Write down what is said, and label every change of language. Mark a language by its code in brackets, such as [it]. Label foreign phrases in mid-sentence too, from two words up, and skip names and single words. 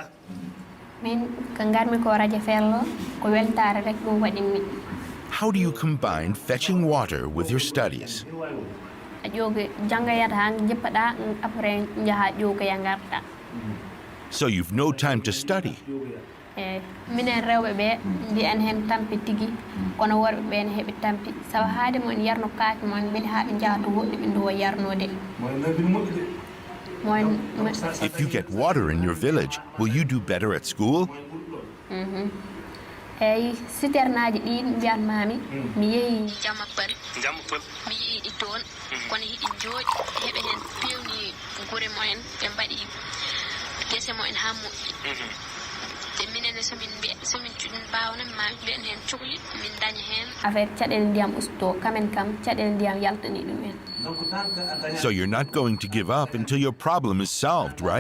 [en] How do you combine fetching water with your studies? So you've no time to study. [ff] Minen rewɓe ɓe mbiyan hen tampi tigi kono worɓe ɓe ne heɓi tampi sabu haade mon yarno kaake mon beele haa ɓe njaha to woɗɗi ɓe nduwa yarnode. [en] If you get water in your village, will you do better at school? [ff] Eyi citernaji ɗi mbiyanmami mi yeehi Jamappal mi yii ɗi toon kono hiɗi jooɗi heɓe hen pewni gure mumen ɓe mbaɗi gese mumen ha moƴƴi te minen somin mbawna ma mbiyen hen cuhli min daña hen affaire caɗele ndiyam usto kamen kam caɗele ndiyam yaltani ɗumen. [en] So you're not going to give up until your problem is solved, right?